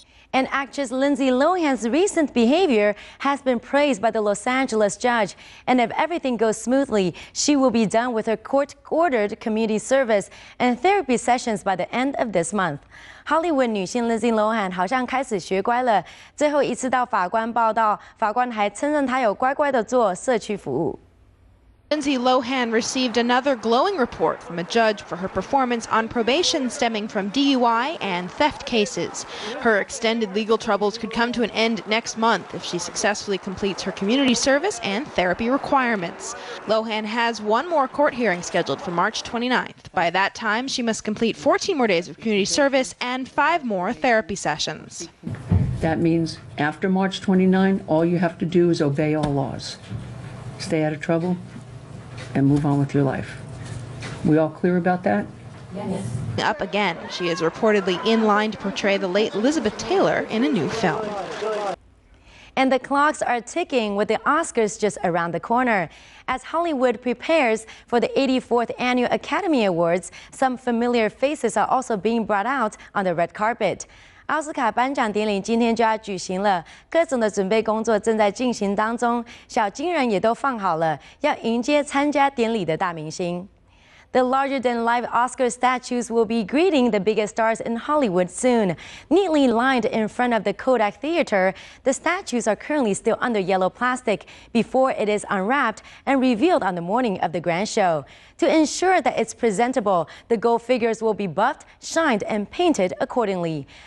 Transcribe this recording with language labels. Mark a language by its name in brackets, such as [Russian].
[English] And actress Lindsay Lohan's recent behavior has been praised by the Los Angeles judge. And if everything goes smoothly, she will be done with her court-ordered community service and therapy sessions by the end of this month. [Chinese] Hollywood 女星 Lindsay Lohan 好像开始学乖了，最后一次到法官报到，法官还称赞她有乖乖的做社区服务。 [English] Lindsay Lohan received another glowing report from a judge for her performance on probation stemming from DUI and theft cases. Her extended legal troubles could come to an end next month if she successfully completes her community service and therapy requirements. Lohan has one more court hearing scheduled for March 29th. By that time, she must complete 14 more days of community service and 5 more therapy sessions. That means after March 29, all you have to do is obey all laws. Stay out of trouble and move on with your life. We all clear about that? Yes. Up again, she is reportedly in line to portray the late Elizabeth Taylor in a new film. And the clocks are ticking with the Oscars just around the corner. As Hollywood prepares for the 84th Annual Academy Awards, some familiar faces are also being brought out on the red carpet. [Chinese] 奥斯卡颁奖典礼今天就要举行了，各种的准备工作正在进行当中，小金人也都放好了，要迎接参加典礼的大明星。 [English] The larger-than-life Oscar statues will be greeting the biggest stars in Hollywood soon. Neatly lined in front of the Kodak Theater, the statues are currently still under yellow plastic before it is unwrapped and revealed on the morning of the grand show. To ensure that it's presentable, the gold figures will be buffed, shined, and painted accordingly.